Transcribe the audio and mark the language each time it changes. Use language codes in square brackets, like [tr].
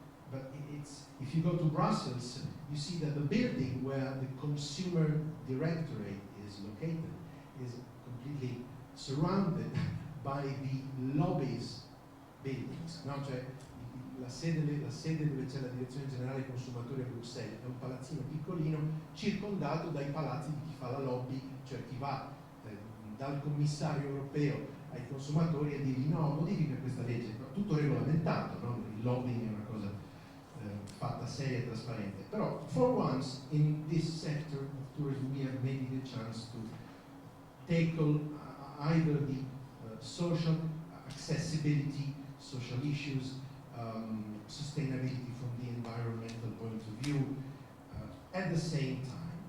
[en] But if you go to Brussels, you see that the building where the Consumer Directorate is located is completely surrounded by the lobbies buildings. [it] No? Cioè, la sede dove c'è la Direzione Generale dei Consumatori a Bruxelles è un palazzino piccolino circondato dai palazzi di chi fa la lobby, cioè chi va dal commissario europeo ai consumatori e dirgli no, modifica questa legge, tutto regolamentato, no? Il lobbying è una cosa fatta seria e trasparente. [en] Però for once in this sector of tourism we have maybe the chance to tackle either the social accessibility, social issues, sustainability from the environmental point of view, at the same time.